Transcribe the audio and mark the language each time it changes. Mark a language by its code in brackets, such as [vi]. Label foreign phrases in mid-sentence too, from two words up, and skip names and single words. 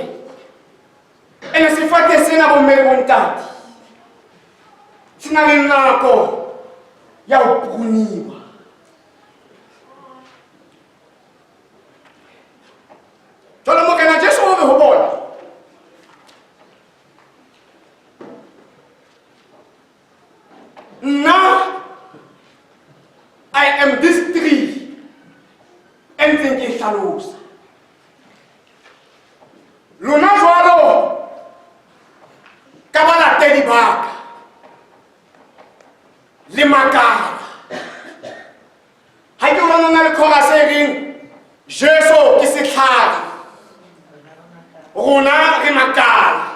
[st] And Sefate sena bo mme bo ntate se na le nako ya ho pruniwa. Jwale Morena Jesu o re ho bona nna [en] I am this tree and then [st] ke hlalosa. Lona jwalo ka ba latedi ba ka le Makala ha ke bona na le chorus e reng Jesu ke setlhare rona re Makala.